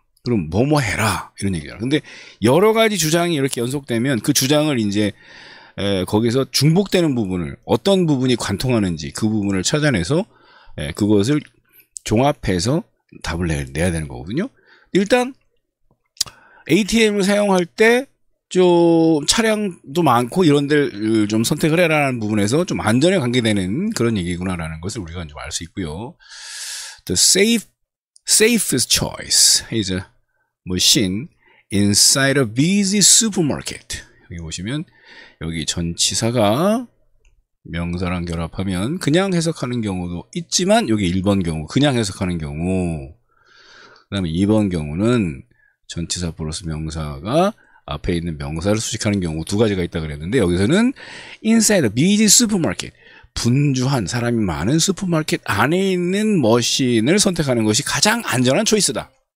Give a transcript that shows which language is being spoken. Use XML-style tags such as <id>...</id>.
<ko>그럼 뭐뭐 해라 이런 얘기잖아. 근데 여러 가지 주장이 이렇게 연속되면 그 주장을 이제 거기서 중복되는 부분을 어떤 부분이 관통하는지 그 부분을 찾아내서 그것을 종합해서 답을 내야 되는 거거든요. 일단 ATM을 사용할 때 좀 차량도 많고 이런 데를 좀 선택을 해라라는 부분에서 좀 안전에 관계되는 그런 얘기구나라는 것을 우리가 좀 알 수 있고요.</ko> <en>The safest choice is a machine inside a busy supermarket.</en> <ko>여기 보시면 여기 전치사가 명사랑 결합하면 그냥 해석하는 경우도 있지만 여기 1번 경우 그냥 해석하는 경우, 그 다음에 2번 경우는 전치사 플러스 명사가 앞에 있는 명사를 수식하는 경우 두 가지가 있다 그랬는데 여기서는</ko> <en>inside a busy supermarket,</en> <ko>분주한 사람이 많은 슈퍼마켓 안에 있는 머신을 선택하는 것이 가장 안전한 초이스다.</ko>